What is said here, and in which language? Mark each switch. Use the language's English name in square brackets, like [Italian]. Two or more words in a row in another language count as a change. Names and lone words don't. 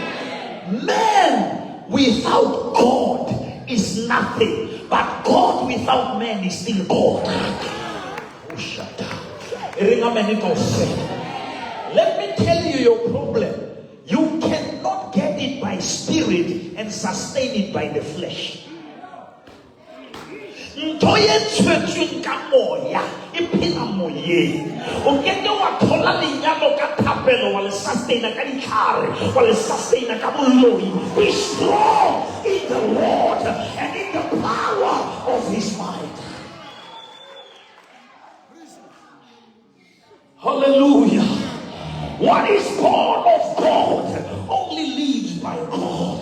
[English] Man without God is nothing, but God without man is still God. Oh, shut up. Let me tell you your problem. You cannot get it by spirit and sustain it by the flesh. [Tswana] Ntoye tswetswe ka moya e phela moyeng o keke wa thola lenyalo ka thapelo wa le sustain ka ditlhare wa le sustain ka boloi. [English] Be strong in the Lord and in the power of his might. Hallelujah. What is born of God only lives by God.